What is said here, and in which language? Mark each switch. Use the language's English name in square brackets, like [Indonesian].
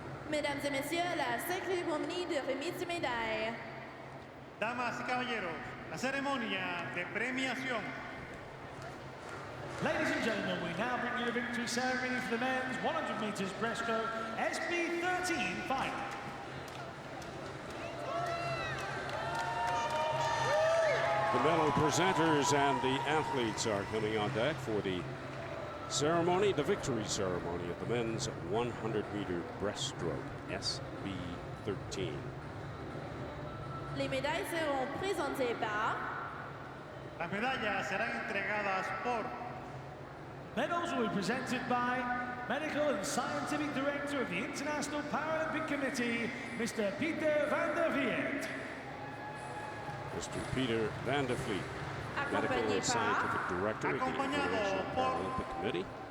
[French] Mesdames et messieurs, la cérémonie de remise de médailles. [Spanish] Damas y caballeros, la ceremonia de premiación. [English] Ladies and gentlemen, we now bring you the victory ceremony for the men's 100 meters breaststroke SB13 final. The medal presenters and the athletes are coming on deck for the ceremony, the victory ceremony of the men's 100-meter breaststroke SB13. [French] Les médailles seront présentées par... [Spanish] Las medallas serán entregadas por [English] Medals will be presented by Medical and Scientific Director of the International Paralympic Committee, Mr. Peter van der Vliet. Mr. Peter van der Vliet, Medical [French] Accompagné [English] and Scientific Director of the International Paralympic Committee.